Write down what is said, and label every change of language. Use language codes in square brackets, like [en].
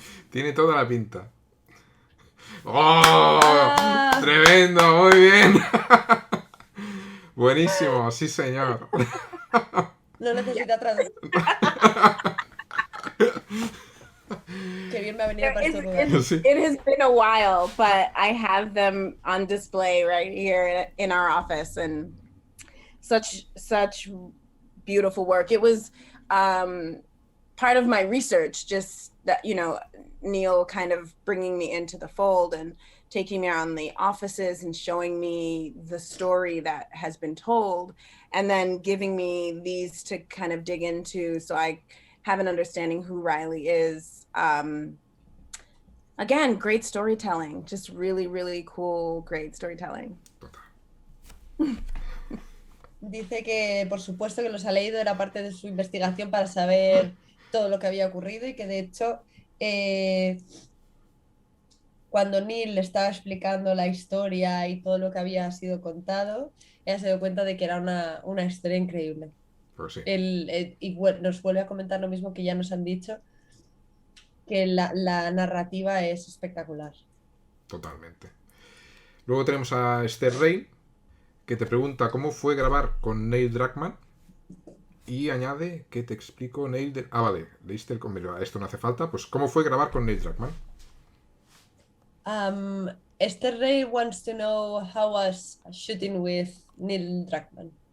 [es] Tiene toda la pinta. ¡Oh! ¡Tremendo! ¡Muy bien! Buenísimo, sí señor. No necesita traducir. Qué bien me ha venido para estos lugares. [en] It has been a while, but I have them on display right here in our office, and such beautiful work. It was part of my research, just that, you know, Neil kind of bringing me into the fold and taking me around the offices and showing me the story that has been told, and then giving me these to kind of dig into so I have an understanding who Riley is. Again, great storytelling, just really, really cool, great storytelling. [es] Dice que por supuesto que los ha leído, era parte de su investigación para saber todo lo que había ocurrido y que de hecho cuando Neil le estaba explicando la historia y todo lo que había sido contado, ella se dio cuenta de que era una historia increíble. Pues sí. Y nos vuelve a comentar lo mismo que ya nos han dicho, que la narrativa es espectacular. Totalmente. Luego tenemos a Esther Rey, que te pregunta cómo fue grabar con Neil Druckmann. Y añade que te explico Neil... vale, leíste el convenio. Esto no hace falta. Pues cómo fue grabar con Neil Druckmann. [en] Esther Rey wants to know how was shooting with Neil Druckmann.